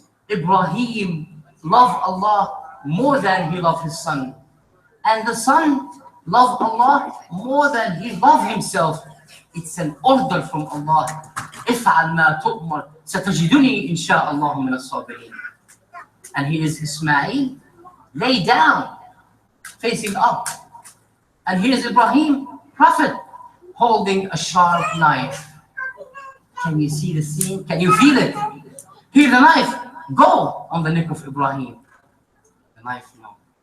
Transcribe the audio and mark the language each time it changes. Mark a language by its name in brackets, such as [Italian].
[English] Ibrahim loved Allah more than he loved his son. And the son loved Allah more than he loved himself. It's an order from Allah. [Arabic] افعل ما تؤمر ستجدني إن شاء الله من الصابرين. [English] And he is Ismail, lay down, facing up. And here is Ibrahim, prophet, holding a sharp knife. Can you see the scene? Can you feel it? Here the knife, go on the neck of Ibrahim. The knife, no.